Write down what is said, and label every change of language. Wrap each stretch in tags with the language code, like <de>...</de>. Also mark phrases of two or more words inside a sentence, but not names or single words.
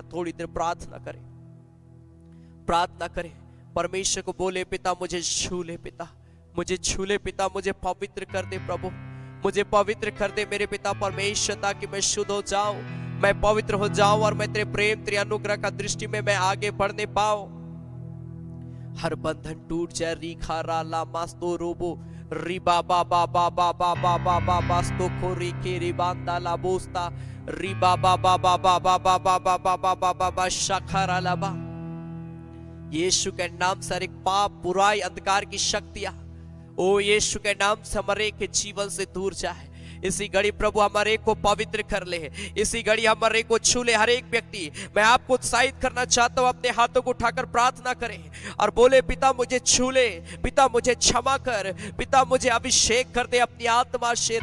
<hi>थोड़ी देर प्रार्थना करें, प्रार्थना करें, परमेश्वर को बोले, पिता मुझे छू ले, पिता मुझे छू ले, पिता मुझे पवित्र कर दे। प्रभु मुझे पवित्र कर दे मेरे पिता परमेश्वर, ताकि मैं शुद्ध हो जाऊं, मैं पवित्र हो जाऊं और मैं तेरे प्रेम तेरे अनुग्रह का दृष्टि में मैं आगे बढ़ने पाऊं। हर बंधन टूट जाए। रीखा राला मास्तो रोबो रिबा बा बा बा बा बा बा बा बा बास्तो खोरी के रिबांदा ला बोस्ता रिबा बा बा बा बा बा बा बा बा बा बा बा बा बा शाखरा लाबा। यीशु के नाम से हर एक पाप, बुराई, अंधकार की शक्तियां ओ यीशु के नाम से हमारे के जीवन से दूर जाए। इसी घड़ी प्रभु हमारे को पवित्र कर ले, इसी घड़ी हमारे को छू ले। हर एक व्यक्ति, मैं आपको उत्साहित करना चाहता हूं, अपने हाथों को उठाकर प्रार्थना करें और बोले, पिता मुझे छू ले, पिता मुझे क्षमा कर, पिता मुझे अभिषेक कर दे अपनी आत्मा से।</hi>